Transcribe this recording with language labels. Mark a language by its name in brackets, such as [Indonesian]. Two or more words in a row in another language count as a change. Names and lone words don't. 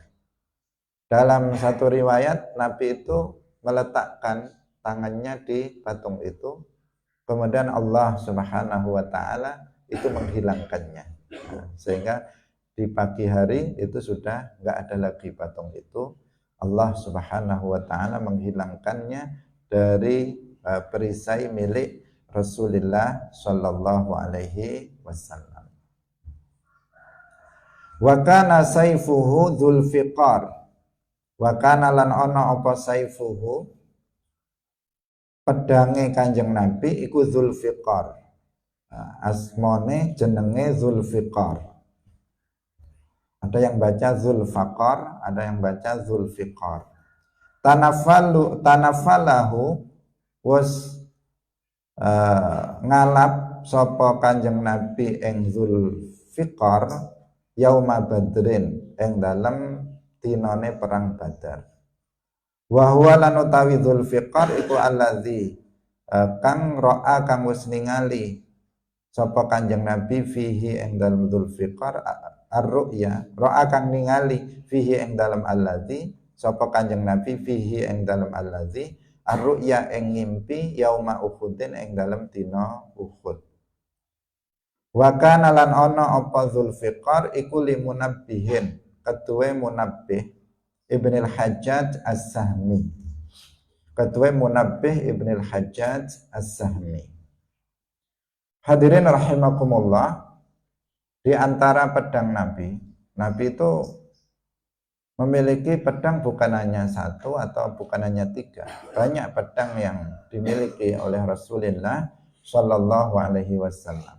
[Indonesian] Dalam satu riwayat Nabi itu meletakkan tangannya di patung itu, kemudian [Arabic] الله سبحانه وتعالى [Indonesian] itu menghilangkannya. Sehingga di pagi hari itu sudah enggak ada lagi patung itu. [Arabic] الله سبحانه وتعالى [Indonesian] menghilangkannya dari perisai milik [Arabic] رسول الله صلى الله عليه وسلم. وكان سيفه ذو الفقار. وكان [Javanese] lan ana apa saifuhu, pedange Kanjeng Nabi iku Dzulfiqar. Asmane jenenge Dzulfiqar. [Indonesian] Ada yang baca Dzulfaqar, ada yang baca Dzulfiqar. [Javanese] Tanafalahu was ngalap sapa Kanjeng Nabi ing Dzulfiqar [Arabic] يوم بدر [Javanese] ing dalem dinane perang Badar. [Arabic] وهو [Javanese] lan utawi Dzulfiqar iku allazi kang ra'a kang wis ningali sapa Kanjeng Nabi fihi ing dalem Dzulfiqar ar-ru'ya, ra'a kang ningali fihi ing dalem allazi sapa Kanjeng Nabi fihi ing dalem [Arabic] الذي الرؤيا [Javanese] ing ngimpi [Arabic] يوم أحد [Javanese] ing dalem dina Uhud. [Arabic] وكان [Javanese] lan ana apa Dzulfiqar iku limunabbihin ketua Munabbih Ibnul Hajjaj As-Sahmi. [Indonesian] Ketua Munabbih Ibnul Hajjaj As-Sahmi. [Arabic] حاضرين رحمكم الله, [Indonesian] di antara pedang Nabi itu memiliki pedang bukan hanya satu atau bukan hanya tiga. Banyak pedang yang dimiliki oleh [Arabic] رسول الله صلى الله عليه وسلم.